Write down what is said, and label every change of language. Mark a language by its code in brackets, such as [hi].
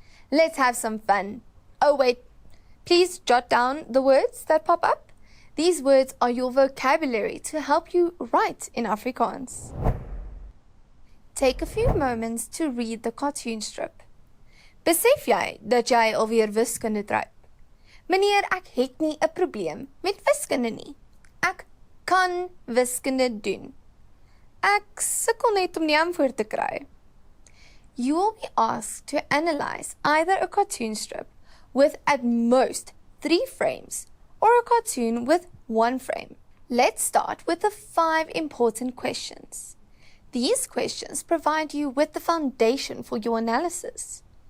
[en] Let's have some fun. Oh wait, please jot down the words that pop up. These words are your vocabulary to help you write in Afrikaans. Take a few moments to read the cartoon strip. [af] Besef jy dat jy alweer wiskunde dryp? Meneer, ek het nie 'n probleem met wiskunde nie. Ek kan wiskunde doen. Ek sukkel net om die antwoord te kry. [en] You will be asked to analyze either a cartoon strip with at most 3 frames or a cartoon with 1 frame. Let's start with the 5 important questions. These questions provide you with the foundation for your analysis.